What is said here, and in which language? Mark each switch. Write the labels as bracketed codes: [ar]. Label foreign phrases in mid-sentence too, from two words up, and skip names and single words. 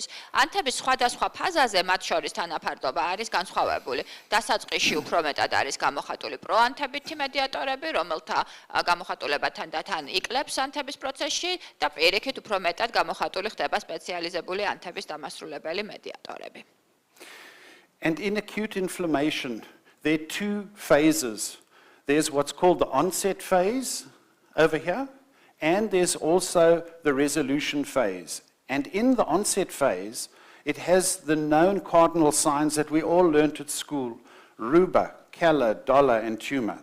[ka] ანთების სხვადასხვა ფაზაზე მათ შორის თანაფარდობა არის განსხვავებული. დასაწყისში უფრო მეტად არის გამოხატული პროანთებითი მედიატორები, რომელთა გამოხატულება თანდათან იკლებს ანთების პროცესში და პირიქით უფრო მეტად გამოხატული ხდება სპეციალიზებული ანთების დამასრულებელი მედიატორები. [en] And in acute inflammation, there are two phases. There's what's called the onset phase over here, and there's also the resolution phase. And in the onset phase, it has the known cardinal signs that we all learnt at school: [la] ruber, calla, dollar, [en] and tumor.